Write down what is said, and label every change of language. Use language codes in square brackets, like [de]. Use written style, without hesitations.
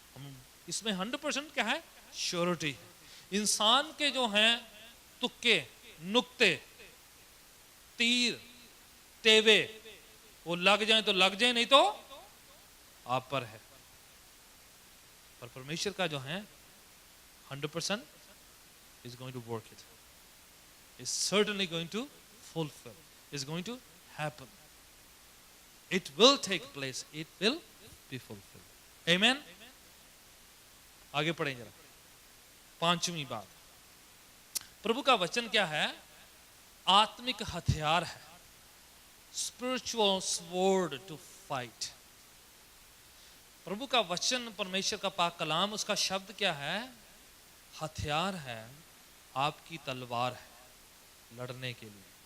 [hi] हम इसमें 100% क्या है, श्योरिटी है। इंसान के जो हैं तुक्के, नुक्ते, तीर, टेवे, वो लग जाए तो लग जाए, नहीं तो आप पर है। पर परमेश्वर का जो है [en] 100% is going to work it, is certainly going to fulfill, is going to happen, it will take place, it will be fulfilled. [hi] Amen. आगे पढ़ें जरा। पांचवी बात, प्रभु का वचन क्या है, आत्मिक हथियार है, [en] spiritual sword to fight। [hi] प्रभु का वचन, परमेश्वर का पाक कलाम, उसका शब्द क्या है, हथियार है, आपकी तलवार है लड़ने के लिए।